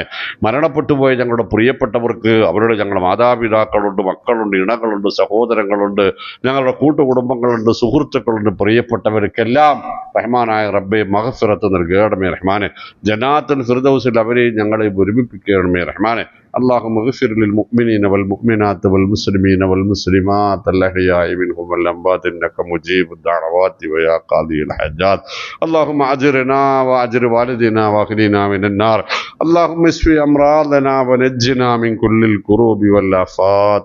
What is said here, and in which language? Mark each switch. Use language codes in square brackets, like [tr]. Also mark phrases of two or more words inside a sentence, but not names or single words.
[ml] മരണപ്പെട്ടുപോയ ഞങ്ങളുടെ പ്രിയപ്പെട്ടവർക്ക്, ഞങ്ങളുടെ മാതാപിതാക്കളുണ്ട്, മക്കളുണ്ട്, ഇണകളുണ്ട്, സഹോദരങ്ങളുണ്ട്, ഞങ്ങളുടെ കൂട്ടുകുടുംബങ്ങളുണ്ട്, സുഹൃത്തുക്കളുണ്ട്, പ്രിയപ്പെട്ടവർക്കെല്ലാം റഹ്മാനായ റബ്ബെ മഗ്ഫിറത്ത് നൽകണമേ റഹ്മാനെ. ജന്നാത്തുൽ ഫിർദൗസിൽ അവരെയും ഞങ്ങളെ ഒരുമിപ്പിക്കണമേ റഹ്മാനെ. [ar] اللهم اغفر للمؤمنين والمؤمنات والمسلمين والمسلمات الأحياء منهم والأموات إنك مجيب الدعوات ويا قاضي الحاجات. اللهم أجرنا وأجر والدنا وأغننا من النار. اللهم اشف أمراضنا ونجنا من كل الكروب والآفات.